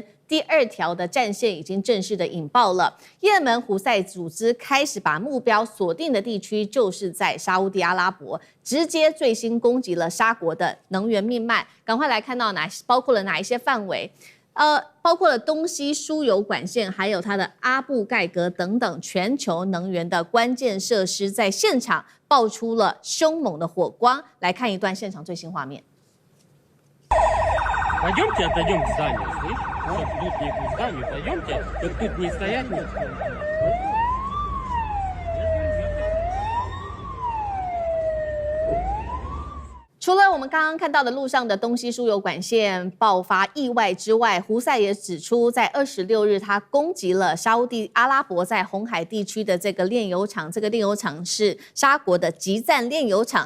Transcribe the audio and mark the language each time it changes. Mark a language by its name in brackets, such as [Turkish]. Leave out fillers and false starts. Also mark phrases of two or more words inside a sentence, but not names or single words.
[Chinese] 第2条的战线已经正式的引爆了，也门胡塞组织开始把目标锁定的地区就是在沙烏地阿拉伯，直接最新攻击了沙国的能源命脉。赶快来看到包括了哪一些范围？包括了东西输油管线，还有它的阿布盖格等等全球能源的关键设施，在现场爆出了凶猛的火光。来看一段现场最新画面。 [Russian] Пойдемте отойдем к зданию, слышь? Чтоб тут не к зданию, пойдемте, чтоб тут не стоять никто. [Chinese] 除了我们刚刚看到的路上的东西输油管线爆发意外之外，胡塞也指出，在26日他攻击了沙烏地阿拉伯在红海地区的这个炼油厂，这个炼油厂是沙国的集赞炼油厂。